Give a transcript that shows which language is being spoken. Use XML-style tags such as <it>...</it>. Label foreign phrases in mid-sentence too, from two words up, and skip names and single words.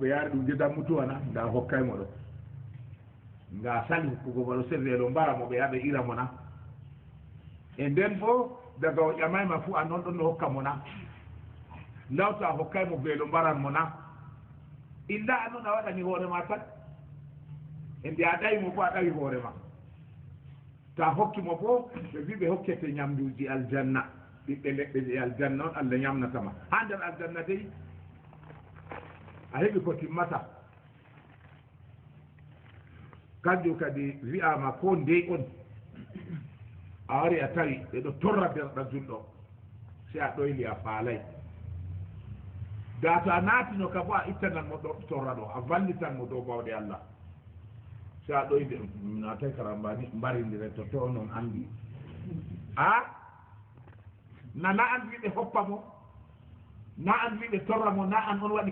<ff>yaari ɗum gedan mutuwana nda hokkaymo ɗo nga sali hokkugo mo ɗo se weelo mbara mo ɓe yaɓe ira mo na e nden bo daga o ƴamayma fuu a noon ɗon no hokka mo na lawto a hokkaymo weelo mbaran mo na illa a noon a waɗani hoorema tan e nde a ɗawimo bo a ɗawi hoorema ta hokkimo bo ɓe wi ɓe hokkete ñamduji aljanna ɓiɓɓe leɗɗe ɗe aljanna on allah ñamnatama ha nder aljanna dey a heɓi ko timmata kanjum kadi wi'ama ko ndey on a wari a tawi ɓeɗo torra derɗa julɗo si a ɗoyli a faalay da to a naatino ka bo a ittanan mo ɗo torra ɗo a wallitan mo dow bawɗe allah si a ɗoyde natay karambani mbarindire to to noon andi a nana an wiɓe hoppa mo na an wiɓe torra mo na an on waɗi</ff>